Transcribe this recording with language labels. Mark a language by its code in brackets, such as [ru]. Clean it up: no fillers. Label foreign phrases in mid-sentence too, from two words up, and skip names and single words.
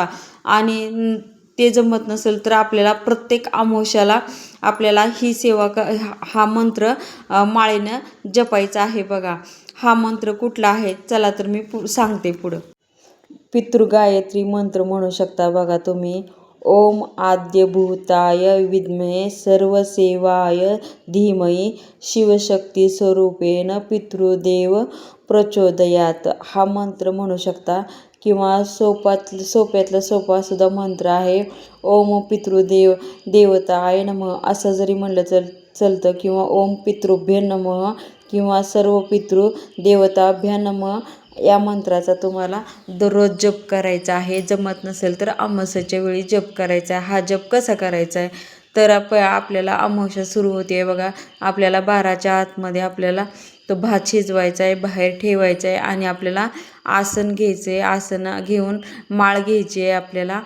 [mr] आणि ते जमत नसेल तर आपल्याला प्रत्येक अमावस्याला आपल्याला ही हा मंत्र माळेनं जपायचा आहे बघा. हा मंत्र कुठला आहे चला तर मी सांगते पुढं. पितृगायत्री मंत्र म्हणू शकता बघा तुम्ही. [sa] ओम आद्यभूताय विद्महे सर्वसेवाय धीमहि शिवशक्ती स्वरूपेण पितृदेव प्रचोदयात, [mr] हा मंत्र म्हणू शकता. किंवा सोप्यातला सोपा सुद्धा मंत्र आहे, [sa] ओम देवताय नमः, [mr] असं जरी म्हणलं चलतं. [sa] किंवा ओम पितृभ्य नमः किंवा सर्व पितृ देवताभ्य नमः, [mr] या मंत्राचा तुम्हाला दररोज जप करायचा आहे. जमत नसेल तर अमावस्येच्या वेळी जप करायचा आहे. हा जप कसा करायचा आहे तर आपल्याला अमावस्या सुरू होते बघा, आपल्याला 12च्या आतमध्ये आपल्याला तो भात शिजवायचा आहे, बाहेर ठेवायचा आहे. आणि आपल्याला आसन घ्यायचे, आसन घेऊन माळ घ्यायची आहे आपल्याला.